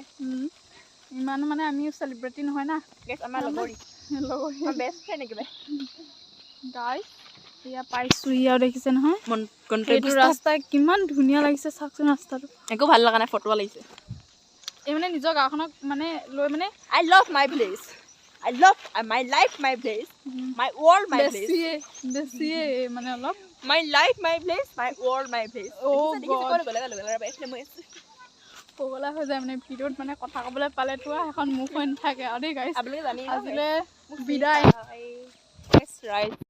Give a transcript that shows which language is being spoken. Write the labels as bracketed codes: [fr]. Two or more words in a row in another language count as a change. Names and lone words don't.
[as] ইমান মানে আমি চেলিব্ৰিটি নহয় না গাইছ আমাৰ লগৰী [en] best friend [as] একেবাৰে গাইছ এয়া পাইছোঁ ইয়াও দেখিছে নহয় এইটো ৰাস্তা কিমান ধুনীয়া লাগিছে চাওকচোন ৰাস্তাটো একো ভাল লগা নাই ফটো লাগিছে এই মানে নিজৰ গাঁওখনক মানে লৈ মানে [en] I love my place I love my life my place my world my place [as] বেছিয়ে মানে অলপ [en] my life my place my world my place [as] পগলা হৈ যায় মানে ভিডিঅ'ত মানে কথা ক'বলৈ পালেতো এখন মুখ হৈ নাথাকে আৰু দেই গাইছ আজিলৈ বিদায়